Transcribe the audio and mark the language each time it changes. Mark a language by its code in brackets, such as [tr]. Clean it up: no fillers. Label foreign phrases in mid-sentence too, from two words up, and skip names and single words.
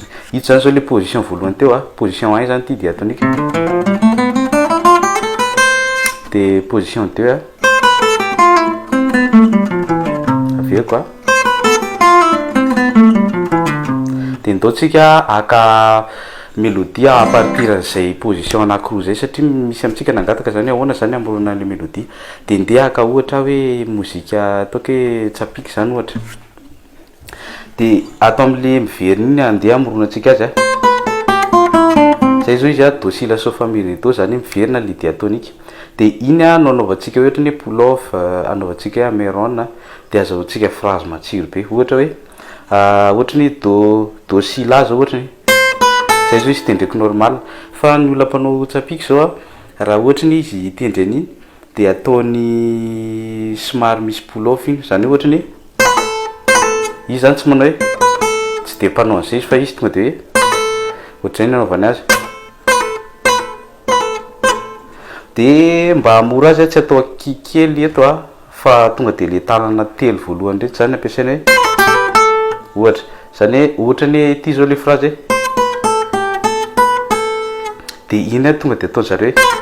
[mg] Ito zany zao le position voalohany teo position 1 zany ity dia atonika dia position 2 aveo koa dia ndaotsika aka [fr] mélodie à partir [mg] zay position anankiroa zay satria misy amintsika nangataka zany ahoana zany amorona le mélodie dia ndeha aka ohatra hoe mozika ataoko hoe tsapiky zany ohatra dia atao amin'le miverina iny andeha amoronantsika azy zay zao izy do si la so fa mi ré do zany miverina le diatonika dia iny no anaovantsika ohatra ny [en] pull off [mg] anaovantsika meron dia azahoantsika phrase matsiro be ohatra hoe ohatra ny do si la zao ohatra ny zay zao izy tendreko normal fa ny olona mpanao tsapiky zao raha ohatra ny izy tendreny iny dia ataony somary misy [en] pull off [mg] iny zany ohatra ny izy zany tsy manao hoe tsy dia mpanao an'izay izy fa izy tonga dia hoe ohatr'izay ny anaovany azy dia mba hamora azy tsy atao kikely eto fa tonga dia le tanana telo voalohany rehetra zany ampiasaina hoe ohatra zany hoe ohatra ny ity zao le phrase dia iny tonga dia ataon'zareo